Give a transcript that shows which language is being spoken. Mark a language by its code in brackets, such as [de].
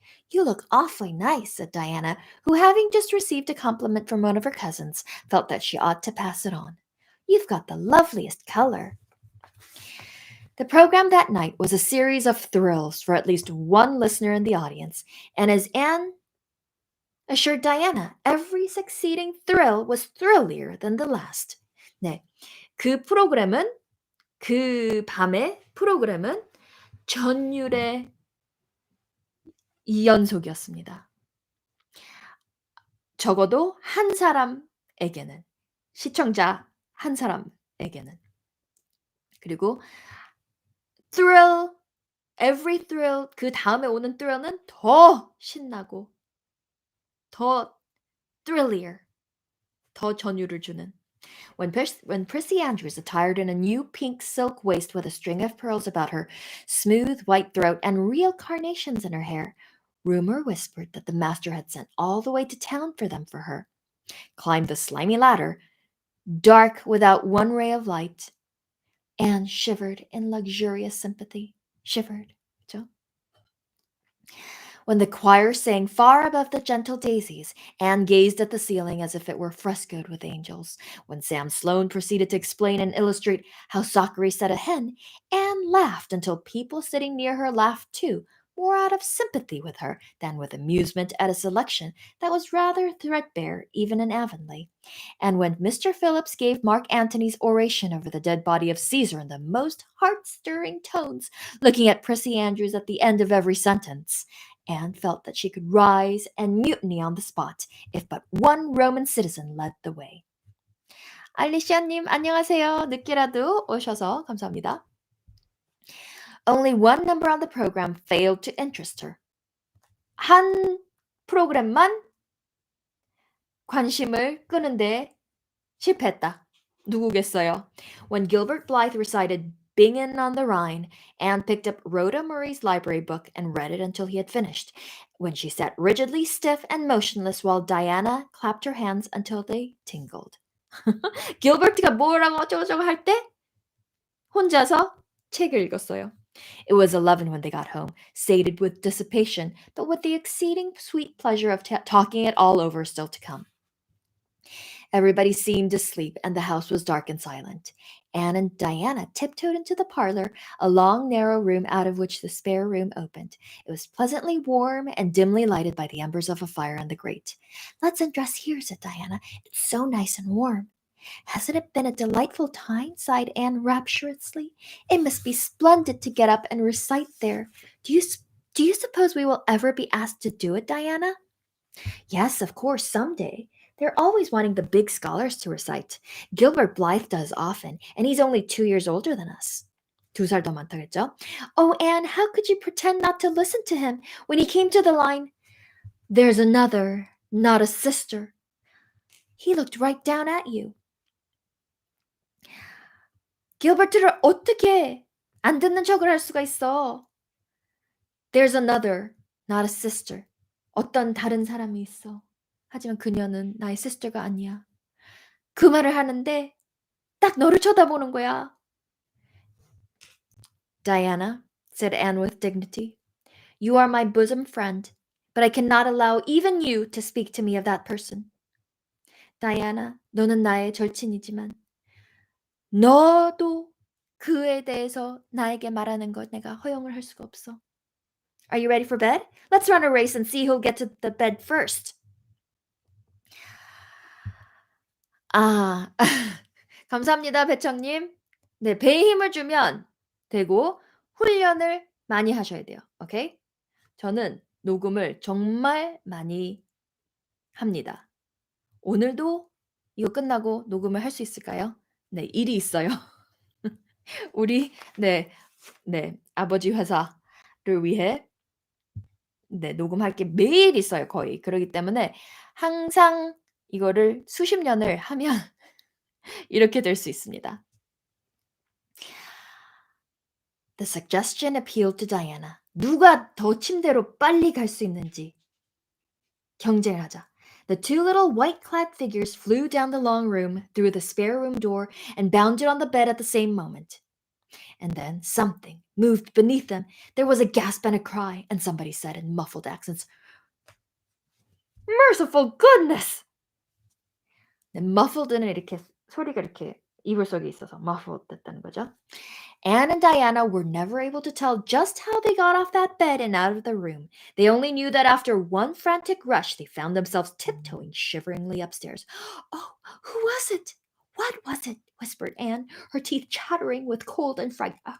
[en] You look awfully nice, said Diana, who, having just received a compliment from one of her cousins, felt that she ought to pass it on. You've got the loveliest color. The program that night was a series of thrills for at least one listener in the audience, and as Anne assured Diana, every succeeding thrill was thrillier than the last. [ko] 네, 그 밤의 프로그램은 전율의 연속이었습니다. 적어도 한 사람에게는, 시청자 한 사람에게는. 그리고 [en] every thrill, [ko] 그 다음에 오는 thrill는 더 신나고, 더 thrillier, 더 전율을 주는. [en] When Prissy Andrews, attired in a new pink silk waist with a string of pearls about her smooth white throat and real carnations in her hair, rumor whispered that the master had sent all the way to town for them for her, climbed the slimy ladder, dark without one ray of light, Anne shivered in luxurious sympathy. [ko] Shivered. 그죠? [en] When the choir sang far above the gentle daisies, Anne gazed at the ceiling as if it were frescoed with angels. When Sam Sloane proceeded to explain and illustrate how Zachary said a hen, Anne laughed until people sitting near her laughed too, more out of sympathy with her than with amusement at a selection that was rather threadbare even in Avonlea. And when Mr. Phillips gave Mark Antony's oration over the dead body of Caesar in the most heart-stirring tones, looking at Prissy Andrews at the end of every sentence, Anne felt that she could rise and mutiny on the spot if but one Roman citizen led the way. [ko] 알리시아님, 안녕하세요. 늦게라도 오셔서 감사합니다. [en] Only one number on the program failed to interest her. [ko] 한 프로그램만 관심을 끄는데 실패했다. 누구겠어요? [en] When Gilbert Blythe recited Bingen on the Rhine, Anne picked up Rhoda Murray's library book and read it until he had finished, when she sat rigidly stiff and motionless while Diana clapped her hands until they tingled. [ko] Gilbert가 뭐라고 어쩌고저쩌고 할 때 혼자서 책을 읽었어요. [en] It was 11 when they got home, sated with dissipation, but with the exceeding sweet pleasure of talking it all over still to come. Everybody seemed asleep, and the house was dark and silent. Anne and Diana tiptoed into the parlor, a long, narrow room out of which the spare room opened. It was pleasantly warm and dimly lighted by the embers of a fire in the grate. "Let's undress here," said Diana. "It's so nice and warm." "Hasn't it been a delightful time?" sighed Anne rapturously. "It must be splendid to get up and recite there. Do you suppose we will ever be asked to do it, Diana?" "Yes, of course, someday. They're always wanting the big scholars to recite. Gilbert Blythe does often, and he's only 2 years older than us." [ko] 2살 더 많다겠죠? [en] "Oh, Anne, how could you pretend not to listen to him when he came to the line, 'There's another, not a sister'? He looked right down at you." [ko] "길버트를 어떻게 안 듣는 척을 할 수가 있어?" [en] "There's another, not a sister. [ko] 어떤 다른 사람이 있어. 하지만 그녀는 나의 sister가 아니야." 그 말을 하는데 딱 너를 쳐다보는 거야. [en] "Diana," said Anne with dignity, "you are my bosom friend, but I cannot allow even you to speak to me of that person." [ko] "Diana, 너는 나의 절친이지만 너도 그에 대해서 나에게 말하는 것 내가 허용을 할 수가 없어." [en] Are you ready for bed? Let's run a race and see who'll get to the bed first. [ko] 아, 감사합니다, 배청님. 네, 배에 힘을 주면 되고 훈련을 많이 하셔야 돼요. 오케이? 저는 녹음을 정말 많이 합니다. 오늘도 이거 끝나고 녹음을 할 수 있을까요? 네, 일이 있어요. 우리 아버지 회사를 위해 녹음할 게 매일 있어요, 거의. 그러기 때문에 항상 이거를 수십 년을 하면 이렇게 될 수 있습니다. [en] The suggestion appealed to Diana. [ko] 누가 더 침대로 빨리 갈 수 있는지 경쟁을 하자. [en] The two little white-clad figures flew down the long room, through the spare room door, and bounded on the bed at the same moment. And then something moved beneath them. There was a gasp and a cry, and somebody said in muffled accents, "Merciful goodness!" [ko] muffled는 이렇게 소리가 이렇게 이불 속에 있어서 muffled 됐다는 거죠. [en] Anne and Diana were never able to tell just how they got off that bed and out of the room. They only knew that after one frantic rush, they found themselves tiptoeing shiveringly upstairs. "Oh, who was it? What was it?" whispered Anne, her teeth chattering with cold and fright.